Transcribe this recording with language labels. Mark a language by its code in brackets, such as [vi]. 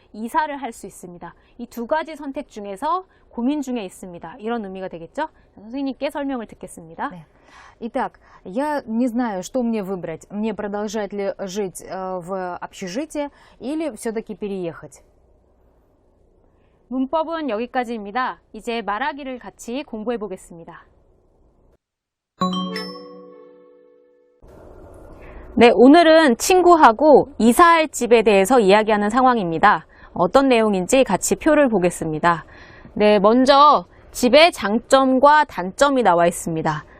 [ko] 이사를 할 수 있습니다. 이 두 가지 선택 중에서 고민 중에 있습니다. 이런 의미가 되겠죠. 선생님께 설명을 듣겠습니다. 네. [ru] Итак, я не знаю, что мне выбрать. Мне продолжать ли жить в общежитии или все-таки переехать? [ko] 문법은 여기까지입니다. 이제 말하기를 같이 공부해 보겠습니다. 네, 오늘은 친구하고 이사할 집에 대해서 이야기하는 상황입니다. 어떤 내용인지 같이 표를 보겠습니다. 네, 먼저 집의 장점과 단점이 나와 있습니다.